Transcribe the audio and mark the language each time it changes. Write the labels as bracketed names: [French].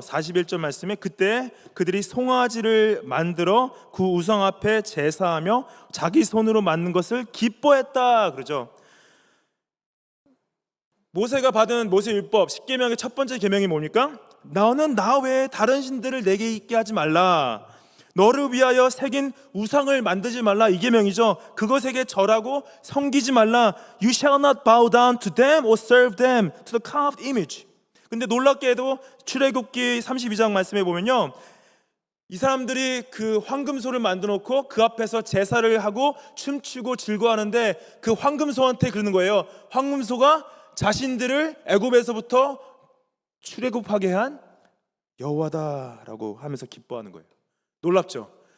[Korean] 41절 말씀에 그때 그들이 송아지를 만들어 그 우상 앞에 제사하며 자기 손으로 만든 것을 기뻐했다 그러죠. 모세가 받은 모세율법 10계명의 첫 번째 계명이 뭡니까? 너는 나 외에 다른 신들을 내게 있게 하지 말라. 너를 위하여 새긴 우상을 만들지 말라. 이 계명이죠. 그것에게 절하고 섬기지 말라. [English] You shall not bow down to them or serve them to the carved image. [Korean] 근데 놀랍게도 출애굽기 32장 말씀에 보면요, 이 사람들이 그 황금소를 만들어 놓고 그 앞에서 제사를 하고 춤추고 즐거워하는데 그 황금소한테 그러는 거예요. 황금소가 자신들을 애굽에서부터 출애굽하게 한 여호와다라고 하면서 기뻐하는 거예요. 놀랍죠?